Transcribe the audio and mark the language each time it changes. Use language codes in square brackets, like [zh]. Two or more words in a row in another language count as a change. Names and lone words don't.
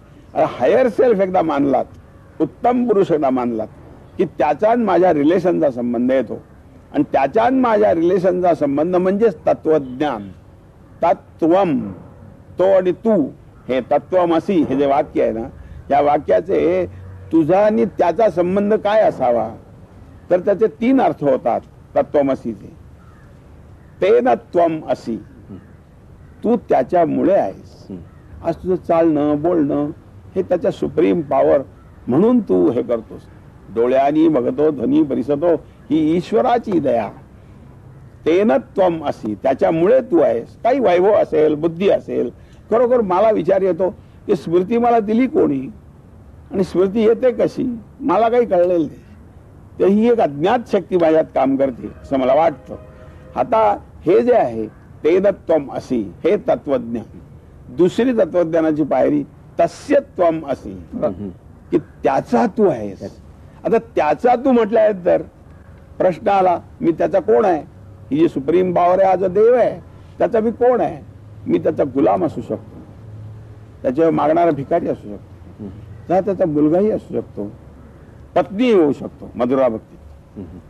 [en] higher self [mr] एकदा मानलात, उत्तम पुरुष एकदा मानलात की त्याचा माझ्या रिलेशनचा संबंध येतो आणि त्याच्या माझ्या रिलेशनचा संबंध म्हणजेच तत्वज्ञान. तत्वम, तो आणि तू, हे तत्वमसी हे जे वाक्य आहे ना, या वाक्याचे तुझा आणि त्याचा संबंध काय असावा, तर त्याचे 3 अर्थ होतात तत्वमसीचे. [sa] तेन त्वम असी, [mr] तू त्याच्यामुळे आहेस. आज तुझं चालणं बोलणं हे त्याच्या [en] supreme power [mr] म्हणून तू हे करतोस. डोळ्यांनी बघतो धनी परिसतो, ही ईश्वराची दया. [sa] तेन त्वम असी, [mr] त्याच्यामुळे तू आहेस. काही वैभव असेल, बुद्धी असेल, खरोखर मला विचार येतो की स्मृती मला दिली कोणी आणि स्मृती येते कशी, मला काही कळलेलं नाही. तर ही एक अज्ञात शक्ती माझ्यात काम करते असं मला वाटतं. आता हे जे आहे [sa] तेन त्वम असी, [mr] हे तत्वज्ञान. दुसरी तत्वज्ञानाची पायरी [sa] तस्य त्वम असी, [mr] की त्याचा तू आहेस. आता त्याचा तू म्हटलं आहे तर प्रश्न आला, मी त्याचा कोण आहे? ही जी [en] supreme power [mr] आहे, हा जो देव आहे, त्याचा मी कोण आहे? मी त्याचा गुलाम असू शकतो, त्याच्यावर मागणारा भिकारी असू शकतो, त्याचा मुलगाही असू शकतो, पत्नी होऊ शकतो मधुरा भक्ती.